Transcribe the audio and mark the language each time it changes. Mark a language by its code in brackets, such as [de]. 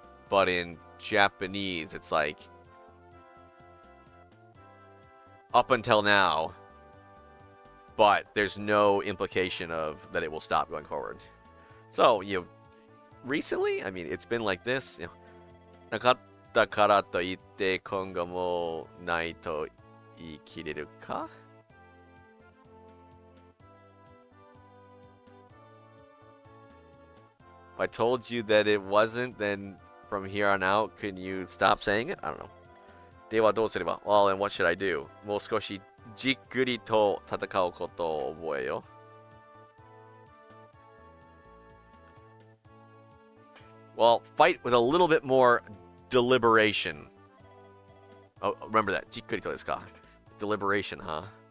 [en] But in Japanese, it's like up until now, but there's no implication of that it will stop going forward. So, recently, I mean, it's been like this. [ja] なかったからといって今後もないと言い切れるか? [en] If I told you that it wasn't, then from here on out, can you stop saying it? I don't know. [ja] ではどうすれば? [en] Well, and what should I do? [ja] もう少しじっくりと戦うことを覚えよ. [en] Well, fight with a little bit more deliberation. Oh, remember that. [ja] じっくりとですか? [en] Deliberation, huh?